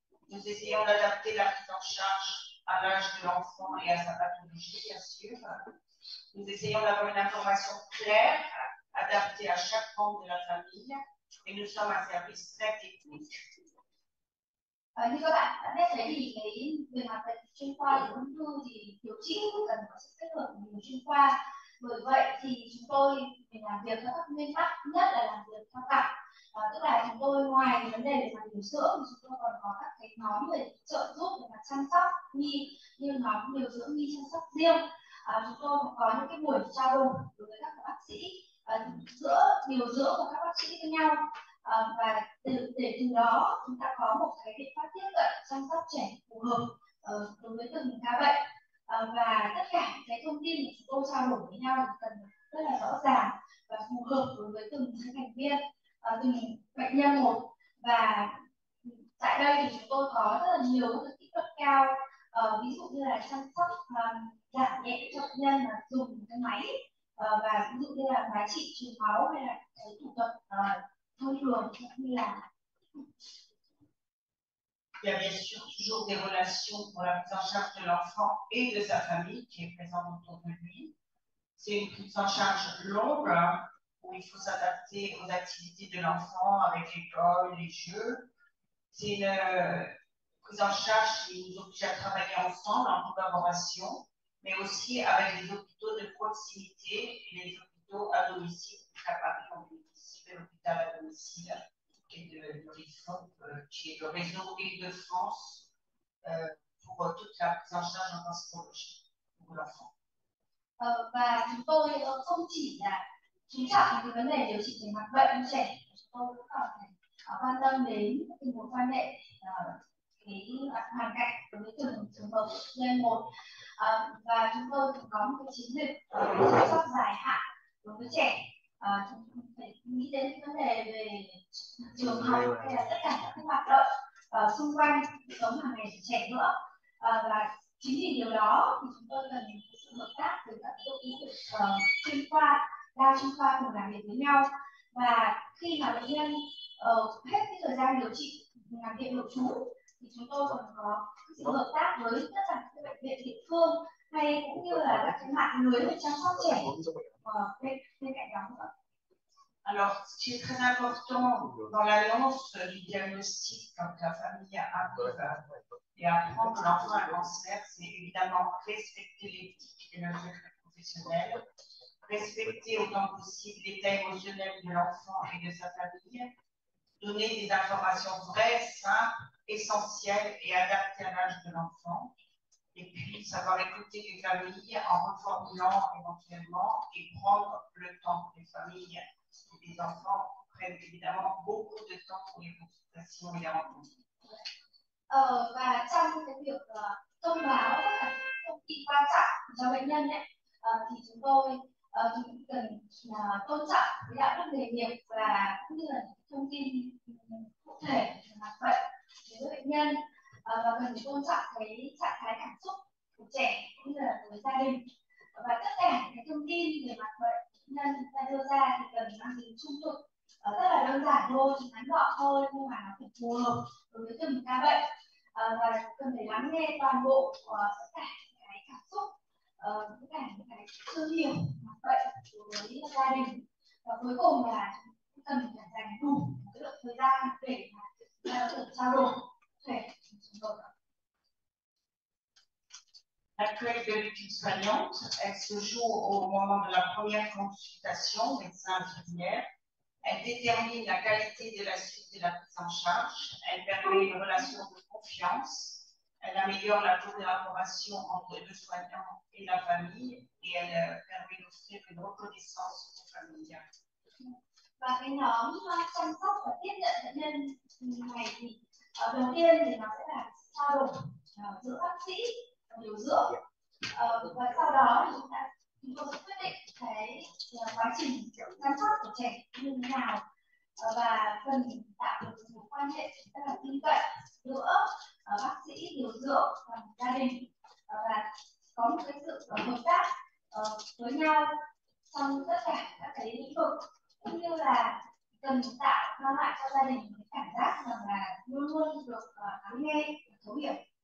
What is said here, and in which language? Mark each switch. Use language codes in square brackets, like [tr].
[fr] Nous essayons d'adapter la prise en charge à l'âge de l'enfant et à sa pathologie, bien sûr. Nous essayons d'avoir une information claire, adaptée à chaque membre de la famille, et nous sommes un service très technique. [vi] Như các bạn đã biết thấy thì cái về mặt bệnh chuyên khoa thì ung thư thì điều trị cần có sự kết hợp của nhiều chuyên khoa. Bởi vậy thì chúng tôi làm việc theo các nguyên tắc, nhất là làm việc theo cặp. Tức là chúng tôi ngoài cái vấn đề về mặt điều dưỡng thì chúng tôi còn có các cái nhóm về trợ giúp về mặt chăm sóc nhi, như nhóm điều dưỡng nhi chăm sóc riêng. Chúng tôi có những cái buổi trao đổi đối với các bác sĩ giữa điều dưỡng và các bác sĩ với nhau. Và để từ đó chúng ta có một cái biện pháp tiếp cận chăm sóc trẻ phù hợp đối với từng ca bệnh. Và tất cả cái thông tin mà chúng tôi trao đổi với nhau thì cần rất là rõ ràng và phù hợp đối với từng thành viên, từng bệnh nhân một. Và tại đây thì chúng tôi có rất là nhiều các kỹ thuật cao, ví dụ như là chăm sóc giảm nhẹ cho bệnh nhân mà dùng cái máy và ví dụ như là hóa trị truyền máu hay là cái thủ thuật thông thường như là [fr] Il y a bien sûr toujours des relations pour la prise en charge de l'enfant et de sa famille qui est présente autour de lui. C'est une prise en charge longue hein, où il faut s'adapter aux activités de l'enfant avec l'école, les jeux. C'est une prise en charge qui nous oblige à travailler ensemble en collaboration, mais aussi avec les hôpitaux de proximité et les hôpitaux à domicile. À Paris, on bénéficie de l'hôpital à domicile et de l'IFOP, qui est le réseau Île-de-France pour toute la prise en charge en psychologie pour l'enfant. [vi] Và chúng tôi không chỉ là chú trọng cái vấn đề điều trị về mặt bệnh cho trẻ, chúng tôi cũng còn phải quan tâm đến cái mối quan hệ cái hoàn cảnh đối với từng trường hợp nhân một, và chúng tôi cũng có một cái chiến lược chăm sóc dài hạn đối với trẻ. Chúng phải nghĩ đến cái vấn đề về trường học hay là tất cả các cái hoạt động xung quanh sống hàng ngày của trẻ nữa, và chính vì điều đó thì chúng tôi cần sự hợp tác với các đội ngũ chuyên khoa, đa chuyên khoa cùng làm việc với nhau. Và khi mà bệnh nhân hết cái thời gian điều trị nằm viện nội trú thì chúng tôi còn có sự hợp tác với tất cả các bệnh viện địa phương hay cũng như là các cái mạng lưới về chăm sóc trẻ bên cạnh đó nữa. [fr] Alors, ce qui est très important dans l'annonce du diagnostic quand la famille arrive et apprend que l'enfant a un cancer, c'est évidemment respecter l'éthique et le secret professionnel, respecter autant que possible l'état émotionnel de l'enfant et de sa famille, donner des informations vraies, simples, essentielles et adaptées à l'âge de l'enfant, et puis savoir écouter les familles en reformulant éventuellement et prendre le temps des familles. Les enfants prennent évidemment beaucoup de temps pour les consultations et les rencontres. [vi] Và trong cái việc thông báo tất cả thông tin quan trọng cho bệnh nhân ấy, thì chúng tôi cần tôn trọng cái đạo đức nghề nghiệp và cũng như là thông tin cụ thể về mặt bệnh đối với bệnh nhân, và cần phải tôn trọng cái trạng thái cảm xúc của trẻ cũng như là với gia đình, và tất cả những cái thông tin về mặt bệnh nhân chúng ta đưa ra thì cần mang tính trung thực, rất là đơn giản thôi, ngắn gọn thôi, nhưng mà nó phải phù hợp đối với từng ca bệnh, và cần phải lắng nghe toàn bộ tất cả cái cảm xúc, tất cả những cái chưa hiểu mặt bệnh đối với gia đình, và cuối cùng là cần phải dành đủ cái lượng thời gian để mà chúng ta có thể trao đổi thể trường hợp. [fr] L'accueil de l'équipe soignante, elle se joue au moment de la première consultation médecin-infirmière. Elle détermine la qualité de la suite de la prise en charge. Elle permet une relation de confiance. Elle améliore la collaboration entre le soignant et la famille. Et elle permet d'offrir une reconnaissance aux familles. [vi] Và cái nhóm chăm sóc và tiếp nhận bệnh nhân này thì đầu tiên thì nó sẽ là trao đổi giữa bác sĩ và điều dưỡng, và sau đó thì chúng tôi sẽ quyết định cái quá trình chăm sóc của trẻ như thế nào, và cần tạo được một quan hệ rất là tin cậy giữa bác sĩ, điều dưỡng và gia đình, và có một cái sự hợp tác với nhau trong tất cả các cái lĩnh vực, cũng như là cần tạo mang lại cho gia đình cái cảm giác rằng là luôn luôn được lắng nghe và thấu hiểu.